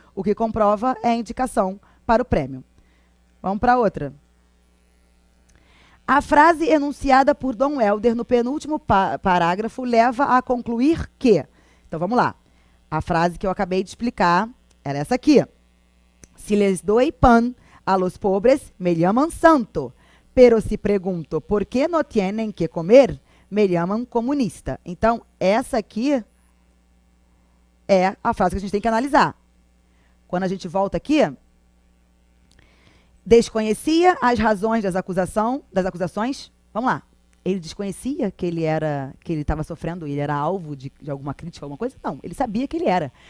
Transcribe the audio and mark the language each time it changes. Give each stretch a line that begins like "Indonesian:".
Portuguese: O que comprova é a indicação para o prêmio. Vamos para outra. A frase enunciada por Dom Helder no penúltimo parágrafo leva a concluir que... Então, vamos lá. A frase que eu acabei de explicar era essa aqui.
Spanish: Si les doy pan a los pobres, me llaman santo. Pero si pregunto por qué no tienen que comer, me llaman comunista.
Portuguese: Então, essa aqui é a frase que a gente tem que analisar. Quando a gente volta aqui, desconhecia as razões das acusações. Vamos lá. Ele desconhecia que ele estava sofrendo, ele era alvo de alguma crítica, alguma coisa? Não, ele sabia que ele era.